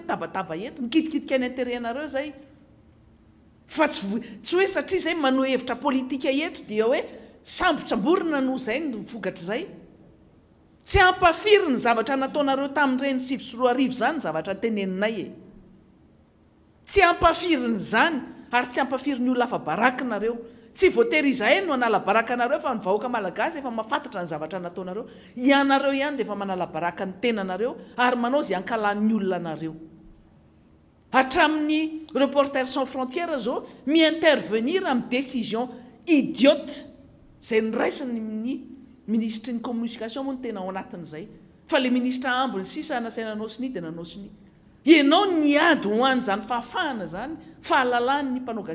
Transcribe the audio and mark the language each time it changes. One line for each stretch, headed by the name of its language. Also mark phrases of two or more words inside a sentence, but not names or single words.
Malagasy: mitabataba eto mikitikidika ny intéretnareo zay fa tsy hoe satria zay manoa hevitra politika eto dia hoe sambotsamborina no zay ny vokatra zay tsy ampafiry ny zavatra nataonareo tamin'ireny 7 zany zavatra teneninay tsy ampafiry ny zany ary tsy ampafiry ny olona afa barakinareo tsy voatery izahay no anala baraka anareo fa ny vahoaka malagasy efa mahafantatra ny zavatra nataonareo ianareo ihany dia efa manala baraka ny tenanareo ary manao zay ankalan'ny olona anareo hatramin'ny reporter sans frontières zao mi-intervenir amin'ny
French: décision idiote
Malagasy: zay niraisiny ny ministre ny communication moa ny tena ao anatin'izay fa
French: le ministre
Malagasy: ambony sisa nasaina naosiny dia nanosiny ianao niady ho any zany fahafahana zany fahalalany ny mpanao